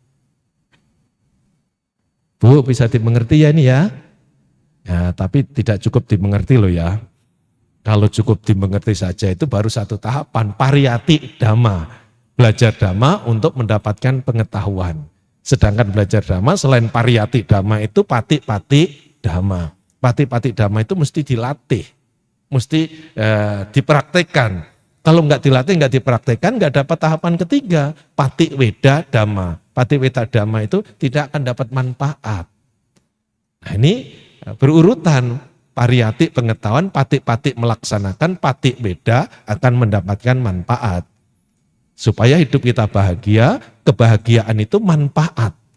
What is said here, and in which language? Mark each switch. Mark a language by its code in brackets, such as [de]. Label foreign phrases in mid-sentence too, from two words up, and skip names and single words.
[id] Bu, bisa dimengerti ya ini ya? Ya, tapi tidak cukup dimengerti loh ya. Kalau cukup dimengerti saja itu baru satu tahapan, [pi] pariyati dhamma. [id] Belajar dhamma untuk mendapatkan pengetahuan. Sedangkan belajar dhamma selain [pi] pariyati dhamma [id] itu [pi] pati-pati dhamma. Pati-pati dhamma [id] itu mesti dilatih, mesti dipraktekkan. Kalau nggak dilatih, nggak dipraktekkan, nggak dapat tahapan ketiga. [pi] Pati weda dhamma. Pati weda dhamma [id] itu tidak akan dapat manfaat. Nah ini berurutan. Pariyati pengetahuan, pati-pati melaksanakan, [pi] pati weda [id] akan mendapatkan manfaat. Supaya hidup kita bahagia, kebahagiaan itu manfaat.